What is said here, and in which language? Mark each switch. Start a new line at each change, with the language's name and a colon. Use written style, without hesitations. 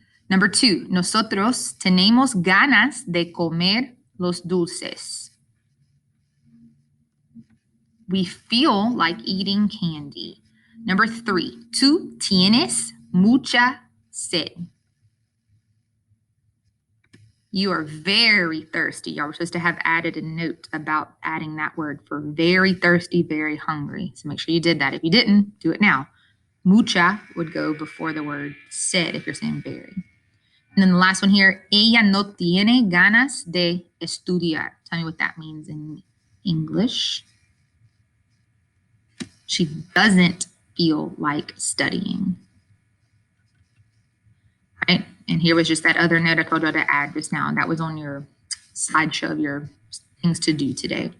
English: Number 2,
Spanish: nosotros tenemos ganas de comer los dulces.
English: We feel like eating candy. Number 3,
Spanish: tú tienes mucha sed.
English: You are very thirsty. Y'all were supposed to have added a note about adding that word for very thirsty, very hungry. So make sure you did that. If you didn't, do it now. Mucha would go before the word sed if you're saying very. And then the last one here,
Spanish: ella no tiene ganas de estudiar.
English: Tell me what that means in English. She doesn't feel like studying. Right? And here was just that other note I told you to add just now. That was on your slideshow of your things to do today.